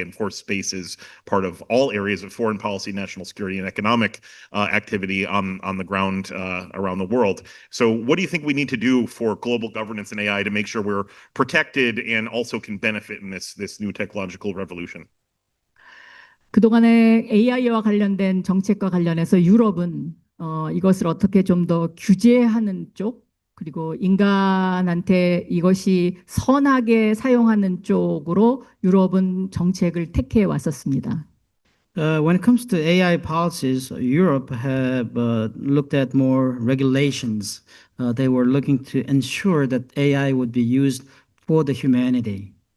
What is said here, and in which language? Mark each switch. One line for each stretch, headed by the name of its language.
English: And of course, space is part of all areas of foreign policy, national security, and economic activity on the ground around the world. So what do you think we need to do for global governance and AI to make sure we're protected and also can benefit in this new technological revolution?
Korean: 그동안에 AI와 관련된 정책과 관련해서 유럽은 이것을 어떻게 좀 더 규제하는 쪽 그리고 인간한테 이것이 선하게 사용하는 쪽으로 유럽은 정책을 택해 왔었습니다.
English: When it comes to AI policies, Europe have looked at more regulations. They were looking to ensure that AI would be used for the humanity.